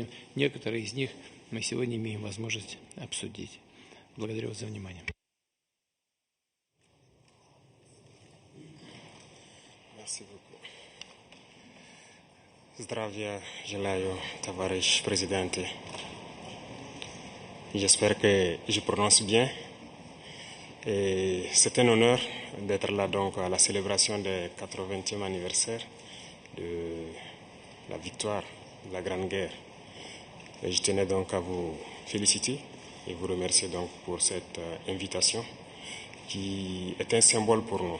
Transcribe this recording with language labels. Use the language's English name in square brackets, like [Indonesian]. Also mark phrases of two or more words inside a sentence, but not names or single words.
[Russian] Некоторые из них мы сегодня имеем возможность обсудить. Благодарю вас за внимание. Здравия желаю, товарищ президент. [French] J'espère que je prononce bien. Et c'est un honneur d'être là donc à la célébration du 80e anniversaire de la victoire de la Grande Guerre. Et je tenais donc à vous féliciter et vous remercier donc pour cette invitation qui est un symbole pour nous.